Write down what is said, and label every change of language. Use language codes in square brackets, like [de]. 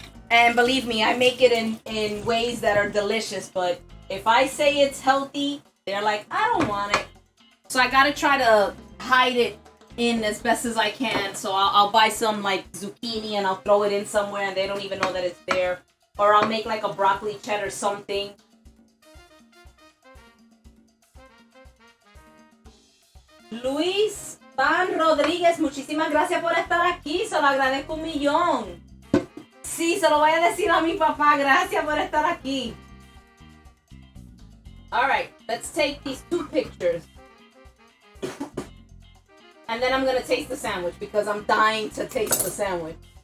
[en] And believe me, I make it in ways that are delicious, but if I say it's healthy, they're like, I don't want it. So I gotta try to hide it in as best as I can. So I'll buy some like zucchini and I'll throw it in somewhere and they don't even know that it's there. Or I'll make like a broccoli cheddar something. [es] Luis Van Rodríguez, muchísimas gracias por estar aquí. Se lo agradezco un millón. Sí, se lo voy a decir a mi papá. Gracias por estar aquí. [en] Alright, let's take these two pictures. And then I'm going to taste the sandwich because I'm dying to taste the sandwich.